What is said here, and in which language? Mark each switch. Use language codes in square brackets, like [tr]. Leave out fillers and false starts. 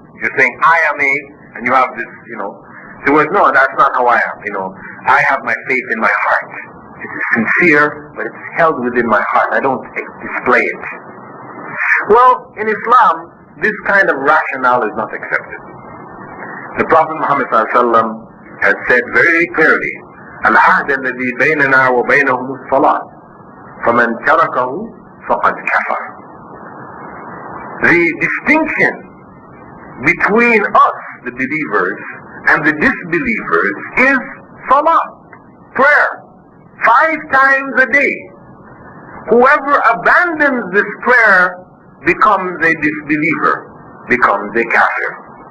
[en] You're saying, I am and you have this, So no, that's not how I am, I have my faith in my heart. It is sincere, but it's held within my heart. I don't display it. Well, in Islam, this kind of rationale is not accepted. The Prophet Muhammad ﷺ has said very clearly, [ar] العهد الذي بيننا وبينهم الصلاة فمن تركه فقد كفر. [en] The distinction between us, the believers, and the disbelievers is salah, prayer, 5 times a day. Whoever abandons this prayer becomes a disbeliever, becomes a kafir.